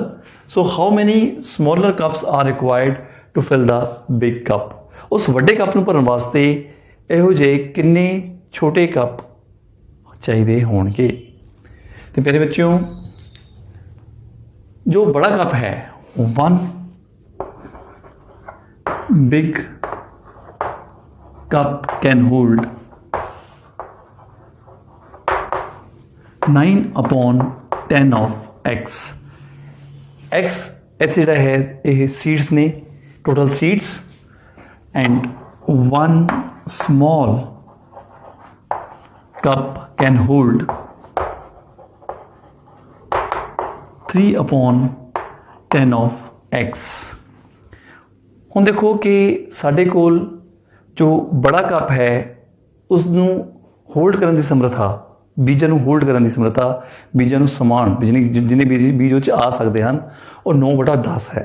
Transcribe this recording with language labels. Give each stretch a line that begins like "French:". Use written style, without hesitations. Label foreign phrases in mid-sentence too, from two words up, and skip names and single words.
English: so how many smaller cups are required to fill the big cup.
Punjabi: ਉਸ ਵੱਡੇ ਕੱਪ ਨੂੰ ਭਰਨ ਵਾਸਤੇ ਇਹੋ ਜਿਹੇ ਕਿੰਨੇ ਛੋਟੇ ਕੱਪ ਚਾਹੀਦੇ ਹੋਣਗੇ। ਤੇ ਮੇਰੇ ਬੱਚਿਓ ਜੋ ਬੜਾ ਕੱਪ ਹੈ
English: 1 big cup can hold 9/10 of x।
Punjabi: x ਇੱਥੇ ਜਿਹੜਾ ਹੈ ਇਹ ਸੀਡਸ ਨੇ,
English: total seeds,
Punjabi: ਐਂਡ
English: 1 small cup can hold 3/10 of x।
Punjabi: ਹੁਣ ਦੇਖੋ ਕਿ ਸਾਡੇ ਕੋਲ ਜੋ ਬੜਾ ਕੱਪ ਹੈ ਉਸ ਨੂੰ ਹੋਲਡ ਕਰਨ ਦੀ ਸਮਰੱਥਾ, ਬੀਜਾਂ ਨੂੰ ਹੋਲਡ ਕਰਨ ਦੀ ਸਮਰੱਥਾ, ਬੀਜਾਂ ਨੂੰ ਸਮਾਨ ਜਿੰਨੇ ਬੀਜ ਉਹ 'ਚ ਆ ਸਕਦੇ ਹਨ ਉਹ 9/10 ਹੈ।